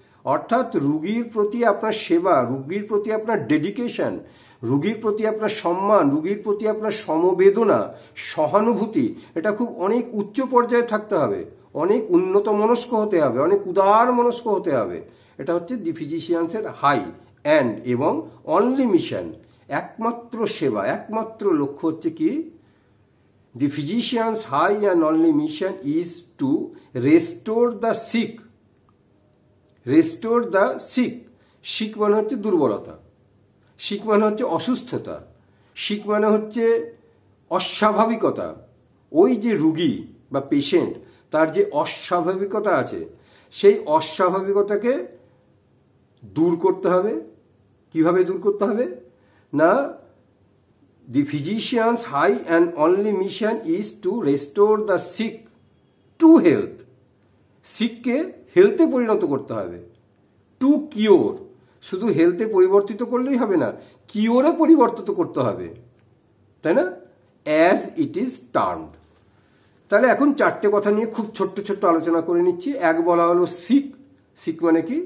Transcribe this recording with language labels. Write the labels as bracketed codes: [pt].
[bn] অর্থাৎ রুগীর প্রতি আপনার সেবা, রুগীর প্রতি আপনার ডেডিকেশন, রুগীর প্রতি আপনার সম্মান, রুগীর প্রতি আপনার সমবেদনা, সহানুভূতি, এটা খুব অনেক উচ্চ পর্যায়ে থাকতে হবে, অনেক উন্নত মনস্ক হতে হবে, অনেক উদার মনস্ক হতে হবে। এটা হচ্ছে দি ফিজিশিয়ানসের হাই অ্যান্ড এবং অনলি মিশন, একমাত্র সেবা, একমাত্র লক্ষ্য হচ্ছে কি? [en] The physician's high and only mission is to restore the sick. Restore the sick. [bn] Sick মানে হচ্ছে দুর্বলতা, sick মানে হচ্ছে অসুস্থতা, sick মানে হচ্ছে অস্বাভাবিকতা। ওই যে রুগী বা পেশেন্ট, তার যে অস্বাভাবিকতা আছে, সেই অস্বাভাবিকতাকে দূর করতে হবে। কিভাবে দূর করতে হবে? [en] না, the physician's high and only mission is to restore the sick to health. [bn] সিককে হেলথে পরিণত করতে হবে। [en] to cure, [bn] শুধু হেলথে পরিবর্তিত করলেই হবে না, কিওরে পরিবর্তিত করতে হবে, তাই না? [en] As it is termed. [bn] তাহলে এখন চারটে কথা নিয়ে খুব ছোট্ট ছোট্ট আলোচনা করে নিচ্ছি। এক, বলা হলো সিক। সিক মানে কি?